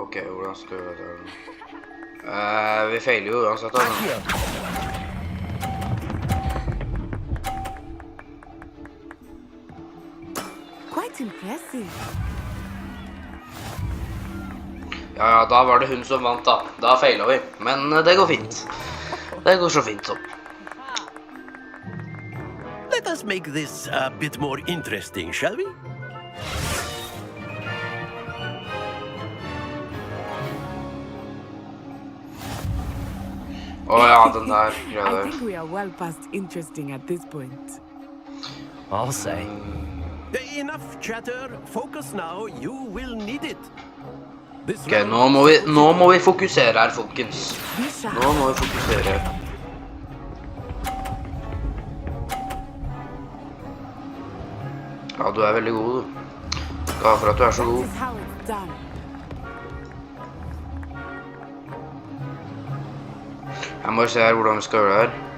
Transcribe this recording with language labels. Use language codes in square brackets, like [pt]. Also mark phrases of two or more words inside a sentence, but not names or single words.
[no] hvordan skal vi gjøre det her? Vi feiler jo uansett, altså. [en] Quite impressive. [no] Ja, da var det hun som vant da. Da feilet vi. Men det går fint. Det går så fint så. [en] Let us make this a bit more interesting, shall we? [no] Ja, den der greia [en] I [no] der. [en] think we are well past interesting at this point. I'll say. Enough chatter. Focus now. You will need it. [no] Ok, nå må vi fokusere her, folkens. Nå må vi fokusere. Ja, du er veldig god, du. Glad for at du er så god. Jeg må se her hvordan vi skal gjøre det her.